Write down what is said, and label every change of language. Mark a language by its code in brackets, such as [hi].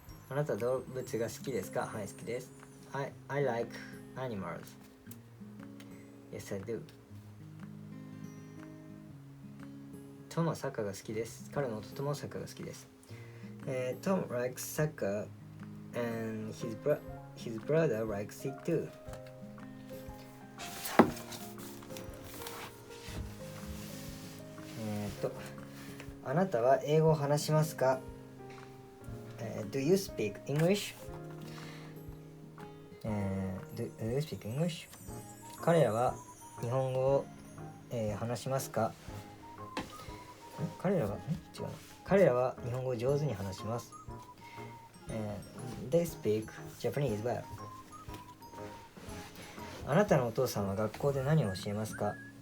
[ja] あなたは動物が好きですか？はい、好きです。 [en] I like animals.Yes, I do. [ja] トムはサッカーが好きです。彼の弟もサッカーが好きです。 [en] Tom likes soccer and his brother likes it too. [ja] あなたは英語を話しますか？ [en] Do you speak English? Do you speak English? [ja] 彼らは日本語を、話しますか？彼らは日本語を上手に話します。 [en] They speak Japanese well. [ja] あなたのお父さんは学校で何を教えますか？